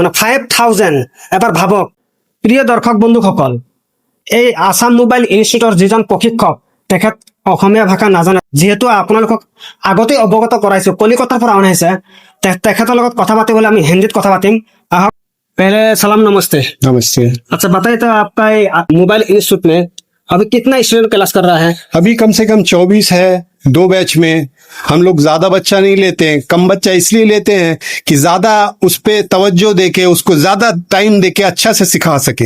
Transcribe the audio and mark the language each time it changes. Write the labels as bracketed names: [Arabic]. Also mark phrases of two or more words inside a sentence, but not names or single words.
[Assamese] মানে 5,000। এবাৰ ভাবক প্ৰিয় দৰ্শক বন্ধুসকল, এই আসাম মোবাইল ইনষ্টিটিউটৰ যিজন প্ৰশিক্ষক তেখেত অসমীয়া ভাষা নাজানে। যিহেতু আপোনালোকক আগতে অৱগত কৰাইছো কলিকতাৰ পৰা অনাইছে, তেখেতৰ লগত কথা পাতিবলৈ আমি হিন্দীত কথা পাতিম। [Hindi] আহক। पहले सलाम, नमस्ते। नमस्ते। अच्छा बताइए तो आपका मोबाइल इंस्टीट्यूट में अभी कितना स्टूडेंट क्लास कर रहा है? अभी कम से कम 24 है 2 बैच में। हम लोग ज्यादा बच्चा नहीं लेते हैं, कम बच्चा इसलिए लेते हैं कि ज्यादा उस पे तवज्जो देके उसको ज्यादा टाइम देके अच्छा से सिखा सके।